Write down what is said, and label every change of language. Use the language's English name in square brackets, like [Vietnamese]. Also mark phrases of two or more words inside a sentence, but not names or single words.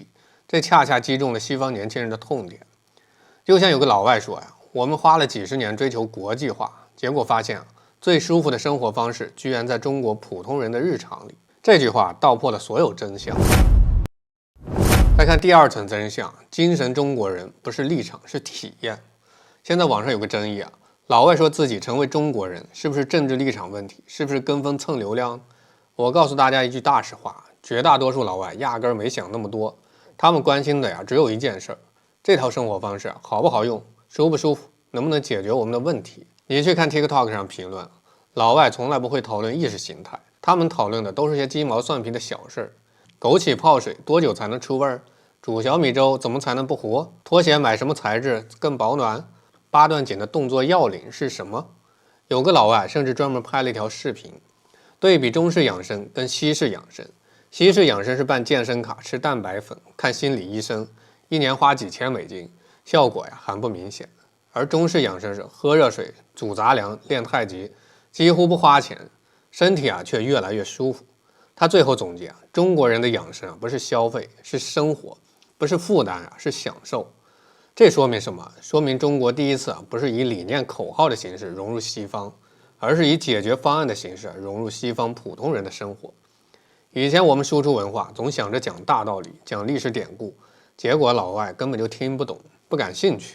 [Chinese] 這恰恰擊中了西方年輕人的痛點。就像有個老外說我們花了幾十年追求國際化，結果發现最舒服的生活方式居然在中国普通人的日常裡。這句話道破了所有真相。再看第二层真相，精神中國人不是立場，是體驗。现在網上有個爭議老外說自己成為中國人，是不是政治立場問題？是不是跟風蹭流量？我告訴大家一句大實話，絕大多數老外壓根沒想那麼多，他們關心的只有一件事，這套生活方式好不好用，舒不舒服，能不能解決我們的問題。你去看 TikTok 上評論，老外從來不會討論意識形態，他們討論的都是些雞毛蒜皮的小事。枸杞泡水多久才能出味？煮小米粥怎麼才能不糊？拖鞋買什麼材質更保暖？8段錦的動作要領是什麼？有個老外甚至專門拍了一條視頻，對比中式養生跟西式養生。西式養生是辦健身卡、吃蛋白粉、看心理醫生，1年花幾千美金，效果還不明顯。而中式養生是喝熱水、煮雜糧、練太極，幾乎不花錢，身體卻越來越舒服。他最後總結中國人的養生不是消費，是生活，不是負擔是享受。 這說明什麼？說明中國第一次不是以理念口號的形式融入西方，而是以解決方案的形式融入西方普通人的生活。以前我們輸出文化總想着講大道理，講歷史典故，結果老外根本就听不懂，不感興趣。